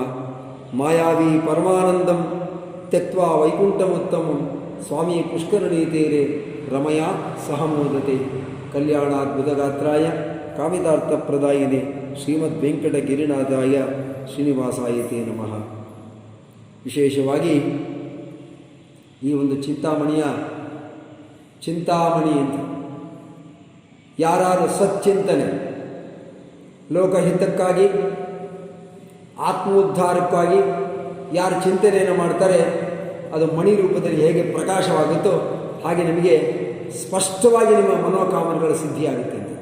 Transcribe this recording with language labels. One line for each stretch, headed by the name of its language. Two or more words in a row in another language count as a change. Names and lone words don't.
Sanskrit: मायावी परमानन्दं त्यक्त्वा वैकुण्ठमुत्तमं स्वामी पुष्करणीतीरे रमया सह मोदते। कल्याणाद्भुतगात्राय कामितार्थप्रदायिने ಶ್ರೀಮದ್ವೆಂಕಟಗಿರಿನಾಥಾಯ ಶ್ರೀನಿವಾಸಾಯ ತೇ ನಮಃ.
Kannada: ವಿಶೇಷವಾಗಿ ಈ ಒಂದು ಚಿಂತಾಮಣಿ ಅಂತ ಯಾರು ಸಚ್ಚಿಂತನೆ ಲೋಕಹಿತಕ್ಕಾಗಿ ಆತ್ಮೋದ್ಧಾರಕ್ಕಾಗಿ ಯಾರು ಚಿಂತನೆಯನ್ನು ಮಾಡ್ತಾರೆ ಅದು ಮಣಿ ರೂಪದಲ್ಲಿ ಹೇಗೆ ಪ್ರಕಾಶವಾಗುತ್ತೋ ಹಾಗೆ ನಿಮಗೆ ಸ್ಪಷ್ಟವಾಗಿ ನಿಮ್ಮ ಮನೋಕಾಮನೆಗಳ ಸಿದ್ಧಿಯಾಗುತ್ತೆ ಅಂತ.